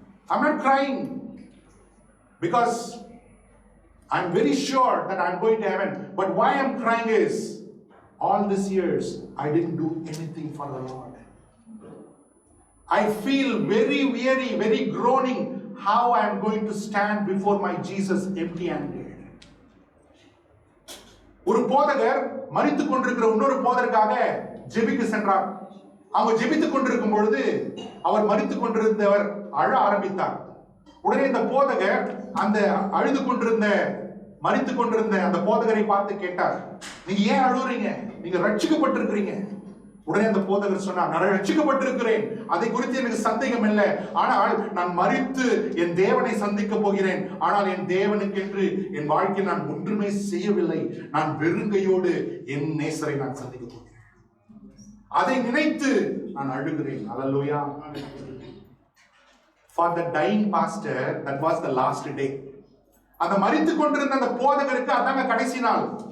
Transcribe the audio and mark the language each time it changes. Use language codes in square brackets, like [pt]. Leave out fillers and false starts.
[en] I'm not crying because I'm very sure that I'm going to heaven. But why I'm crying is, all these years I didn't do anything for the Lord. I feel very weary, very groaning how I am going to stand before my Jesus empty-handed. [ta] ஒரு போதகர் மரித்துக் கொண்டிருக்கிற இன்னொரு போதகருக்காக ஜெபிக்க சென்றார். அவங்க ஜெபித்துக் கொண்டிருக்கும் பொழுது அவர் மரித்துக் கொண்டிருந்தவர் அழ ஆரம்பித்தார். உடனே இந்த போதகர் அந்த அழுது கொண்டிருந்த மரித்துக் கொண்டிருந்த அந்த போதகரை பார்த்து கேட்டார், நீங்க ஏன் அழுறீங்க? நீங்க ரட்சிக்கப்பட்டிருக்கிறீங்க. உடனே அந்த போதகர் சொன்னார், நான் ரட்சிக்கப்பட்டிருக்கிறேன், அதை குறித்து எனக்கு சந்தேகம் இல்லை. ஆனால் நான் மரித்து என் தேவனை சந்திக்க போகிறேன். ஆனால் என் தேவனுக்கென்று என் வாழ்க்கையில் நான் ஒன்றுமே செய்யவில்லை. நான் வெறுங்கையோடு என் நேசரை நான் சந்திக்க போகிறேன். அதை நினைத்து நான் அழுகிறேன். Hallelujah. [en] For the dying pastor, that was the last day. [ta] அந்த மரித்துக் கொண்டிருந்த அந்த போதகருக்கு அதாங்க கடைசி நாள்.